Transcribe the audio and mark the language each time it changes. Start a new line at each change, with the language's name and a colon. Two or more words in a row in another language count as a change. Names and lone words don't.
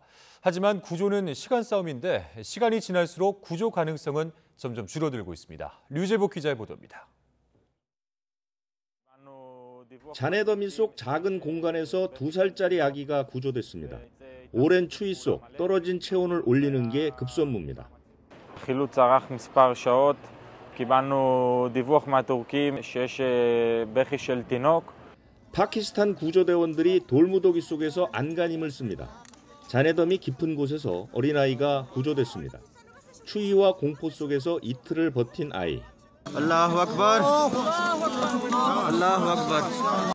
Korean: 하지만 구조는 시간 싸움인데 시간이 지날수록 구조 가능성은 점점 줄어들고 있습니다. 류재복 기자의 보도입니다. 잔해더미 속 작은 공간에서 2살짜리 아기가 구조됐습니다. 오랜 추위 속 떨어진 체온을 올리는 게 급선무입니다.
Hebrew: חילוץ ארך מספר שעות, קיבלנו דיווח מהטורקים שיש בכי של תינוק.
Korean: 파키스탄 구조대원들이 돌무더기 속에서 안간힘을 씁니다. 잔해더미 깊은 곳에서 어린아이가 구조됐습니다. 추위와 공포 속에서 이틀을 버틴 아이.
Arabic: الله أكبر. الله أكبر.